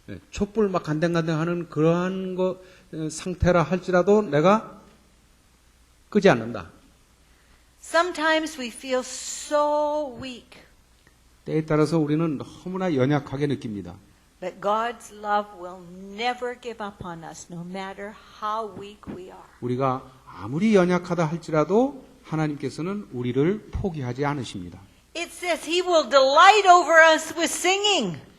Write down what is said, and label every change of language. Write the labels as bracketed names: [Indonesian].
[Korean] 촛불 막 간당간당하는 그러한 상태라 할지라도 내가 끄지 않는다. [English] Sometimes we feel so weak, [Korean] 때에 따라서 우리는 너무나 연약하게 느낍니다. [English] but God's love will never give up on us, no matter how weak we are. [Korean] 우리가 아무리 연약하다 할지라도 하나님께서는 우리를 포기하지 않으십니다. [English] It says He will delight over us with singing.